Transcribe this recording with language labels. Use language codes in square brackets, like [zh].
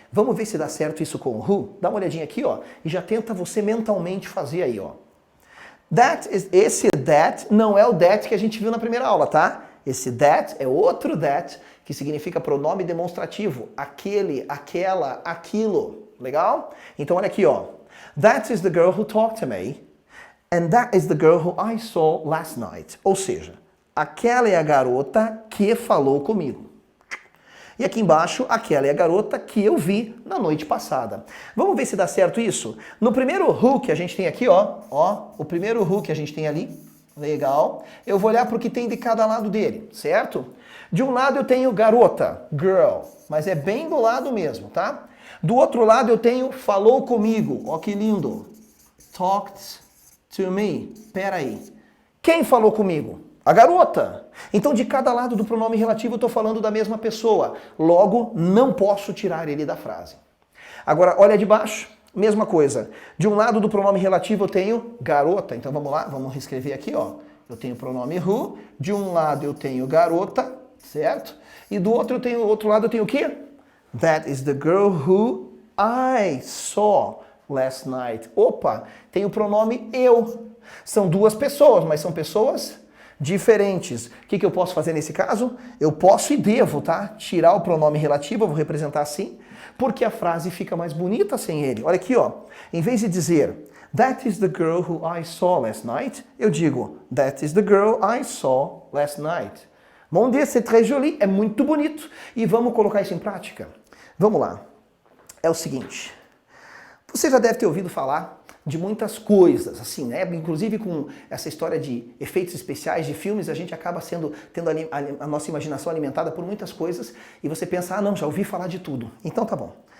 [pt] Vamos ver se dá certo isso com o who? Dá uma olhadinha aqui, ó, e já tenta você mentalmente fazer aí, ó. Esse that não é o that que a gente viu na primeira aula, tá? Esse that é outro that, que significa pronome demonstrativo. Aquele, aquela, aquilo. Legal? Então olha aqui, ó. [en] That is the girl who talked to me, and that is the girl who I saw last night. [pt] Ou seja, aquela é a garota que falou comigo. E aqui embaixo, aquela é a garota que eu vi na noite passada. Vamos ver se dá certo isso? No primeiro who que a gente tem aqui, ó, o primeiro who que a gente tem ali, legal. Eu vou olhar para o que tem de cada lado dele, certo? De um lado eu tenho garota, girl, mas é bem do lado mesmo, tá? Do outro lado eu tenho falou comigo, ó que lindo. [en] Talked to me. [pt] Pera aí. Quem falou comigo? A garota. Então, de cada lado do pronome relativo, eu estou falando da mesma pessoa. Logo, não posso tirar ele da frase. Agora, olha de baixo. Mesma coisa. De um lado do pronome relativo, eu tenho garota. Então, vamos lá. Vamos reescrever aqui, ó. Eu tenho o pronome who. De um lado, eu tenho garota. Certo? E do outro lado, eu tenho o quê? [en] That is the girl who I saw last night. [pt] Opa! Tem o pronome eu. São duas pessoas, mas são pessoas diferentes. O que eu posso fazer nesse caso? Eu posso e devo, tá? Tirar o pronome relativo, eu vou representar assim, porque a frase fica mais bonita sem ele. Olha aqui, ó. Em vez de dizer [en] That is the girl who I saw last night, [pt] eu digo [en] That is the girl I saw last night. [fr] Mon Dieu, c'est très joli, [pt] é muito bonito. E vamos colocar isso em prática? Vamos lá. É o seguinte. Você já deve ter ouvido falar de muitas coisas, assim, né? Inclusive com essa história de efeitos especiais de filmes, a gente acaba tendo a nossa imaginação alimentada por muitas coisas e você pensa, ah não, já ouvi falar de tudo. Então tá bom.